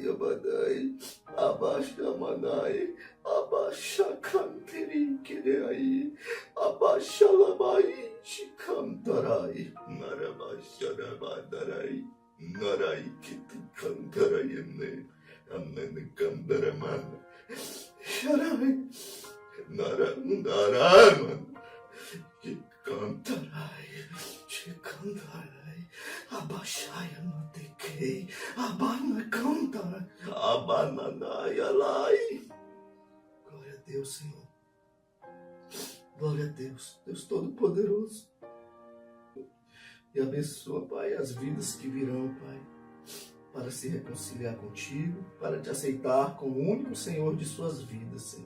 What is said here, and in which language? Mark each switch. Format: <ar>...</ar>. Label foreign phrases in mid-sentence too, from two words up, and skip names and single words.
<pt>Abadai, Abashamanai, Abashakantiri Kirei, Abashalabai, Shikantarai, Narabasharabadarai, Narai Kitikantarai, Amnekandaraman, Sharai, Naraman. Chicantarai, abaixai no tequei, abana cantarai, abananai alai. Glória a Deus, Senhor. Glória a Deus, Deus Todo-Poderoso. E abençoa, Pai, as vidas que virão, Pai, para se reconciliar contigo, para te aceitar como o único Senhor de suas vidas, Senhor.</pt>